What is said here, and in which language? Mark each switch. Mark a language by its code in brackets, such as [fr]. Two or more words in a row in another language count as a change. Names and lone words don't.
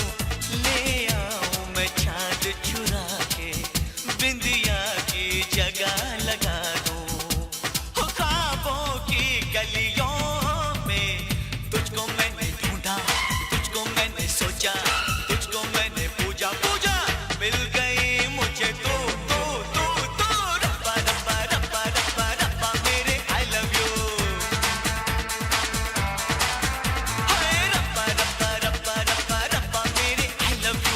[hi] ले आऊं मैं चाँद चुरा के बिंदिया की जगह लगा दूं। हो ख्वाबों की गलियों में तुझको मैंने ढूंढा, तुझको मैंने सोचा, तुझको मैंने पूजा पूजा, मिल गई मुझे तू तू तू तू। रब्बा रब्बा रब्बा रब्बा रब्बा मेरे [en] I love you। [hi] हाय रब्बा रब्बा रब्बा रब्बा रब्बा मेरे [en] I love you।